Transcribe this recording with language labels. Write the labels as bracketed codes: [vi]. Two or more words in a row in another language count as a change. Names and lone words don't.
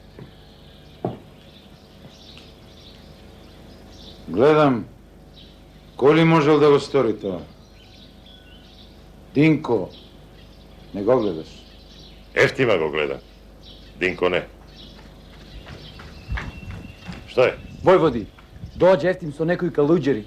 [mk] Гледам, коли можел да го стори тоа? Динко, не го гледаш? Ефтима го гледа. Динко не. [sr] Šta je? [mk] Војводи, дође Ефтим со некој калуѓери.